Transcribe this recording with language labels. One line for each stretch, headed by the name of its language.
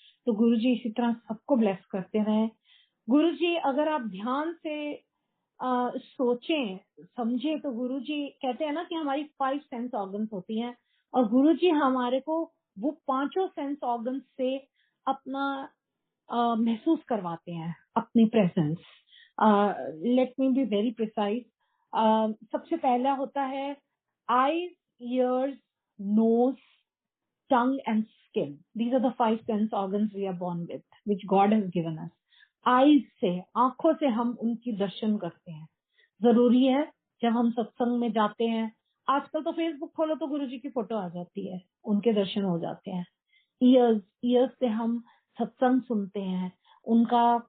Hindi: तो गुरुजी इसी तरह सबको ब्लेस करते रहे। गुरुजी अगर आप ध्यान से सोचें समझे, तो गुरुजी कहते हैं ना कि हमारी 5 सेंस ऑर्गन्स होती हैं, और गुरुजी हमारे को वो 5 सेंस ऑर्गन्स से अपना महसूस करवाते हैं, अपनी presence.
English: Let me be very precise.
Hindi: सबसे पहला होता है
English: Eyes, ears, nose, tongue and skin. These are the 5 sense organs we are born with, which God has given us.
Hindi: Eyes से, आंखों से हम उनकी दर्शन करते हैं। जरूरी है जब हम सत्संग में जाते हैं, आजकल तो फेसबुक खोलो तो गुरुजी की फोटो आ जाती है, उनके दर्शन हो जाते हैं। ईयर्स से हम सत्संग सुनते हैं, उनका